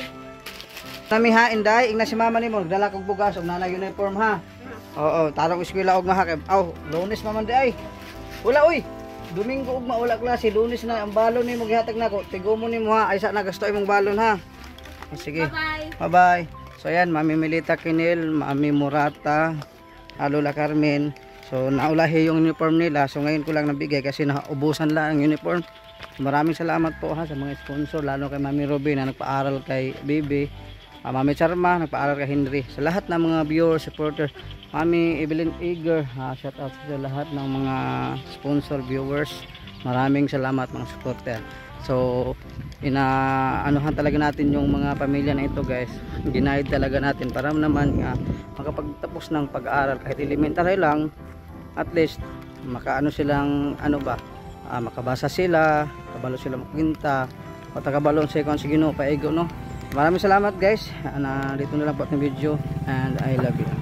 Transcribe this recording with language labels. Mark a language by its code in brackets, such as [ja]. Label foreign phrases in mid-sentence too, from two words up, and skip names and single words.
[ceb] Tami ha Inday, igna si mama nimo nagdala kog bugas og nanay uniform ha. Oo, tarong eskwela og maha kay Lunes man di ay. Wala oy. Domingo ug maula klase, Lunes na ang balon nimo gihatag nako. Tigo mo nimo ha, ay sa nagasto imong balon ha. Sige. Bye-bye. Bye-bye. [tl] So ayan, Mami Milita Kinil, Mami Murata, Lola Carmen. So naulahi yung uniform nila. So ngayon ko lang nabigay kasi naubusan lang ang uniform. Maraming salamat po ha sa mga sponsor, lalo kay Mami Ruby na nagpaaral kay Bibi, Mami Charma nagpaaral kay Henry, sa lahat ng mga viewers, supporters, Mami Evelyn Eager, [en] shout out [tl] sa lahat ng mga sponsor, viewers. Maraming salamat mga supporter. So inaanuhan talaga natin yung mga pamilya na ito guys, ginaid talaga natin para naman makapagtapos ng pag-aaral kahit elementary lang, at least makaano silang makabasa sila, [ceb] kabalo sila magkwinta, [tl] o [ceb] tagabalon sa ikon sa Ginoo paigo no. [tl] Maraming salamat guys, dito na lang po ang video, [en] and I love you.